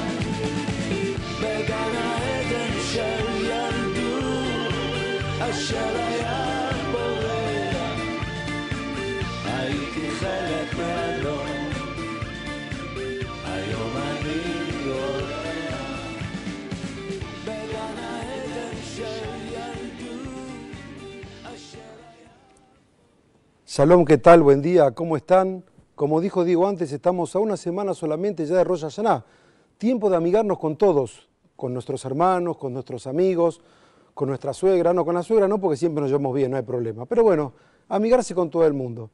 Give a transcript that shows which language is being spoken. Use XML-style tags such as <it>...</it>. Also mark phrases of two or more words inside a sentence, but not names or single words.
<he>בגן העדן של ילדות אשר היה פורח, הייתי חלק מהנוף, היום אני אורח. בגן העדן של ילדות אשר היה...</he> <es>Shalom, ¿qué tal? Buen día, ¿cómo están? Como dijo Diego antes, estamos a una semana solamente ya de Rosh Hashanah. Tiempo de amigarnos con todos, con nuestros hermanos, con nuestros amigos, con nuestra suegra. No, con la suegra no, porque siempre nos llevamos bien, no hay problema. Pero bueno, amigarse con todo el mundo.</es>